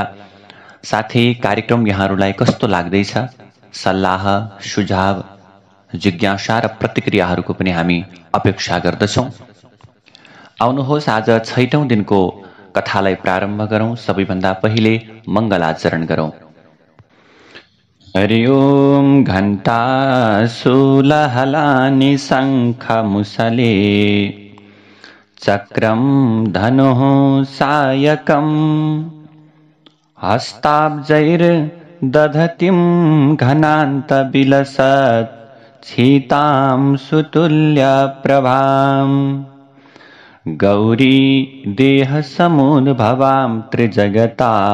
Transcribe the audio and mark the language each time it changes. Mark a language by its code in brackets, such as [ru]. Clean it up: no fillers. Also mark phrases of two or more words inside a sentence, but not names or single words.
[ne] साथै कार्यक्रम यहाँहरूलाई कस्तो लाग्दैछ, सल्लाह सुझाव जिज्ञासा र प्रतिक्रियाहरूको पनि हामी अपेक्षा गर्दछौँ। आउनुहोस् आज 6औं दिनको कथालाई प्रारम्भ गरौँ। सबैभन्दा पहिले मङ्गलाचरण गरौँ। [sa] हरि ओम घण्टा शूलहलानि शङ्ख मुसले चक्रम धनुः सायकम् हस्ताब्जैर्दधतिं घनान्त विलसत् छीतां सुतुल्य प्रभां गौरी देहसमुद्भवां त्रिजगता